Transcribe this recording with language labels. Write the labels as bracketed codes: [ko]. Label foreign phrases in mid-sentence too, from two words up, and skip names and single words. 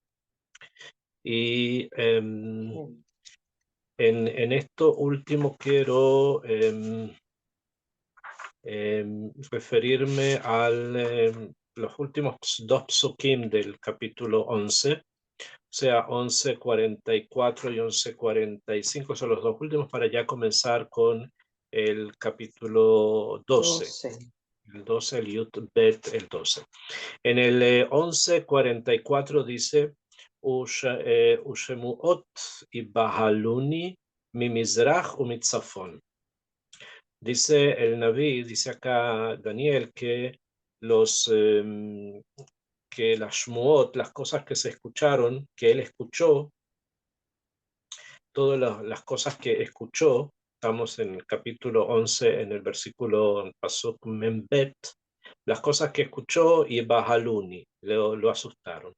[es] Y en esto último quiero referirme a los últimos dos psukim del capítulo 11, o sea, 11:44 y 11:45 son los dos últimos, para ya comenzar con el capítulo 12. El 12, el [he] יוד בית, [es] el 12. En el 11:44 dice, [he] ושמעות יבהלוני ממזרח ומצפון. [es] Dice el Naví, dice acá Daniel, que que las shmuot, las cosas que se escucharon, que él escuchó, todas las cosas que escuchó, estamos en el capítulo 11, en el versículo [he] פסוק מ"ב, [es] las cosas que escuchó y Bahaluni, lo asustaron.